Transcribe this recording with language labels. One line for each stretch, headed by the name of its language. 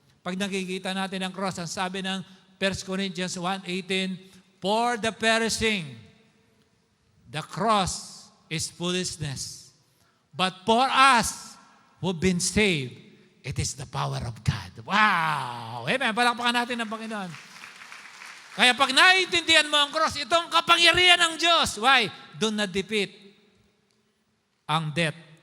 Filipino: Pag nakikita natin ang cross, ang sabi ng 1 Corinthians 1:18,
English: for the perishing, the cross is foolishness. But for us who've been saved, it is the power of God. Wow! Amen.
Filipino: Palakpakan natin ang Panginoon. Kaya pag naiintindihan mo ang cross, itong kapangyarihan ng Diyos.
English: Why?
Filipino: Doon na-defeat ang death.